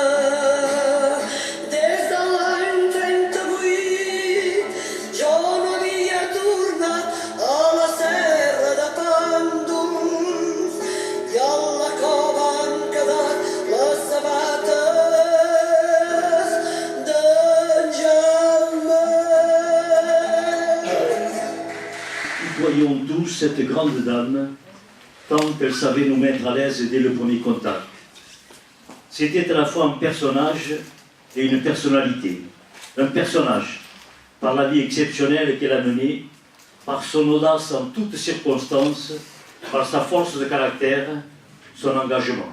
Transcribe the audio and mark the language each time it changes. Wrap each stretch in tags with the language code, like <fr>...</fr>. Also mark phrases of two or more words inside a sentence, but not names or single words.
<ca>Des de l'any 38 jo no havia tornat a la serra de Pàndols i a la cova han quedat les sabates d'en Jaume.</ca> <fr>Nous voyons tous cette grande dame, tant qu'elle savait nous mettre à l'aise dès le premier contact. C'était à la fois un personnage et une personnalité. Un personnage, par la vie exceptionnelle qu'elle a menée, par son audace en toutes circonstances, par sa force de caractère, son engagement.</fr>